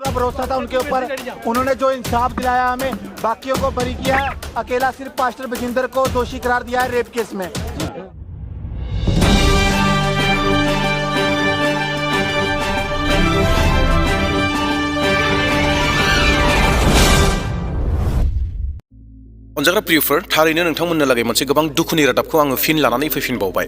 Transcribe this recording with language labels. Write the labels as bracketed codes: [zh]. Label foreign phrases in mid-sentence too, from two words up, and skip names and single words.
[hi] भरोसा था उनके ऊपर, उन्होंने जो इंसाफ दिलाया हमें, बाकियों को बरी किया है, अकेला सिर्फ पास्टर बजिंदर को दोषी करार दिया है रेप केस में। [brx] अनजाग्रा प्रियफोर, थारैनो नोंथांमोननो लागै मोनसे गोबां दुखुनि रादाबखौ आङो फिन लानानै फैफिनबावबाय।